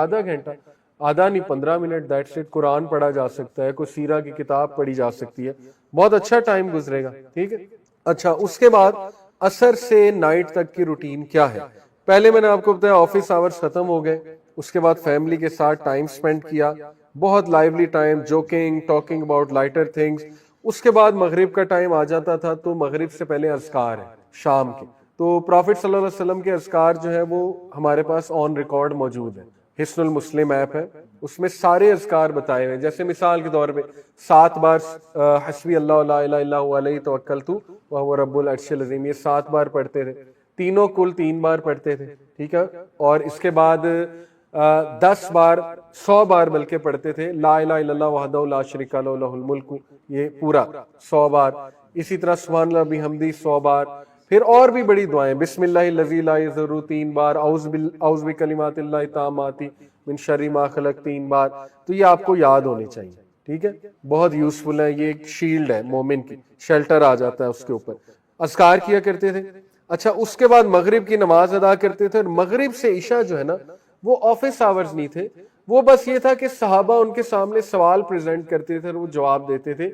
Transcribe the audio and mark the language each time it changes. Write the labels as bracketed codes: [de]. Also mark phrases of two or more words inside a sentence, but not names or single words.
[ur] آدھا گھنٹہ، آدھا نہیں 15 منٹ، [en] that's it. [ur] قرآن پڑھا جا سکتا ہے، کوئی سیرہ کی کتاب پڑھی جا سکتی ہے، بہت اچھا ٹائم گزرے گا. ٹھیک ہے. اچھا، اس کے بعد عصر سے نائٹ تک کی روٹین کیا ہے؟ پہلے میں نے آپ کو بتایا [en] office hours [ur] ختم ہو گئے، اس کے بعد فیملی کے ساتھ [en] time spend [ur] کیا، بہت [en] lively time, joking, talking about lighter things. [ur] اس کے بعد مغرب کا ٹائم آ جاتا تھا تو مغرب سے پہلے اذکار ہیں شام کے. تو پرافٹ [ar] صلی اللہ علیہ وسلم [ur] کے اذکار جو ہے وہ ہمارے پاس [en] on record [ur] موجود ہے. حسن المسلم ایپ ہے، اس میں سارے اذکار بتائے ہوئے ہیں. جیسے مثال کے طور پہ 7 بار [ar] حسبی اللہ لا الہ الا هو علیہ توکلت وہو رب العرش العظیم، [ur] یہ 7 بار پڑھتے تھے. تینوں کل 3 بار پڑھتے تھے. ٹھیک ہے. اور اس کے بعد 10 بار، 100 بار بلکہ پڑھتے تھے [ar] لا الہ الا اللہ وحدہ لا شریک لہ لہ الملک، [ur] یہ پورا 100 بار. اسی طرح [ar] سبحان اللہ بحمدہ [ur] 100 بار. پھر اور بھی بڑی دعائیں، [ar] بسم اللہ الذی لا یضر [ur] 3 بار، [ar] اعوذ بکلمات اللہ التامات من شر ما خلق [ur] 3 بار. تو یہ آپ کو یاد ہونے چاہیے. ٹھیک ہے. بہت یوزفل ہے، یہ ایک شیلڈ ہے مومن کی، شیلٹر آ جاتا ہے اس کے اوپر. اذکار کیا کرتے تھے. اچھا، اس کے بعد مغرب کی نماز ادا کرتے تھے. اور مغرب سے عشاء جو ہے نا وہ [en] office hours [ur] نہیں تھے، وہ بس یہ تھا کہ صحابہ ان کے سامنے سوال پریزنٹ کرتے تھے اور وہ جواب دیتے تھے.